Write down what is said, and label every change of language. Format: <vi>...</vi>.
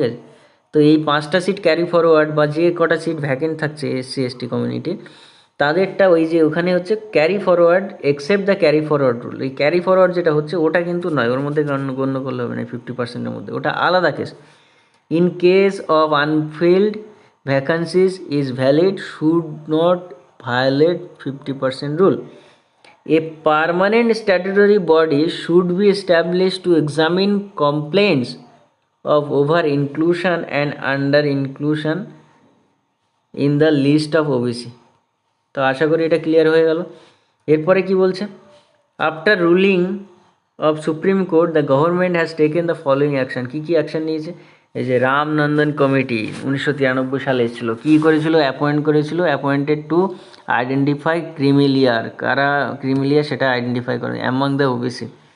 <bn>ঠিক আছে, তো এই 5টা সিট ক্যারি ফরওয়ার্ড বা যে কটা সিট ভ্যাকেন্ট থাকছে এসসি এসটি কমিউনিটির তাদেরটা ওই যে ওখানে হচ্ছে carry forward</bn> <en>Except the carry forward rule.</en> <bn>এই ক্যারি ফরওয়ার্ড যেটা হচ্ছে ওটা কিন্তু নয়, ওর মধ্যে গণ্য করলে হবে না 50%-এর মধ্যে, ওটা আলাদা case.</bn> <en>In case of unfilled vacancies is valid should not violate 50% rule. A permanent statutory body should be established to examine complaints of over inclusion and under inclusion in the list of OBC।</en> <bn>তো আশা করি এটা clear হয়ে গেল। এরপরে কি বলছে,</bn> <en>After ruling of supreme court the government has taken the following action.</en> <bn>Key key action নিয়েছে, এই যে রামনন্দন কমিটি 1993 সালে এসেছিল, কী করেছিল,</bn> <en>appointed to identify creamy layer,</en> <bn>কারা ক্রিমিলিয়ার সেটা আইডেন্টিফাই করে</bn> <en>Among the OBC.</en>